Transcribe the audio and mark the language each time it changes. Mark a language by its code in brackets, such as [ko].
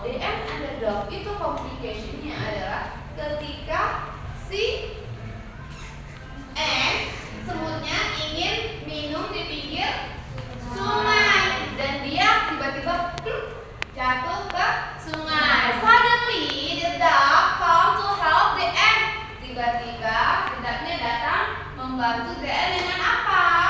[id] The ant and the dog itu complicationnya adalah ketika si ant semutnya ingin minum di pinggir sungai dan dia tiba-tiba jatuh ke sungai. [en] Suddenly the dog come to help the ant. [id] Tiba-tiba dedaknya datang membantu the ant dengan apa?